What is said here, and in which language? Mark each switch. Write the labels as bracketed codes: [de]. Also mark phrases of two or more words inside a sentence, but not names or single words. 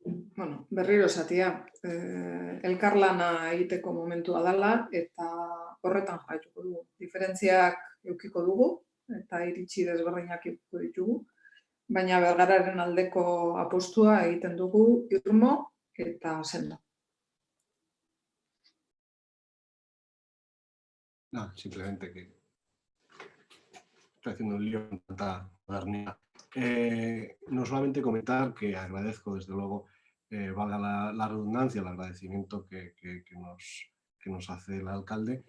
[eu] Bueno, berriro esatia, elkarlana egiteko momentua dela eta horretan jarraituko dugu. Diferentziak edukiko dugu eta iritsi desberdinak edukiko ditugu, baina Bergararen aldeko apostua egiten dugu irmo eta sendo. [es] No, simplemente que estoy haciendo un lío con tanta modernidad. No solamente comentar que agradezco, desde luego, valga la redundancia, el agradecimiento que nos hace el alcalde.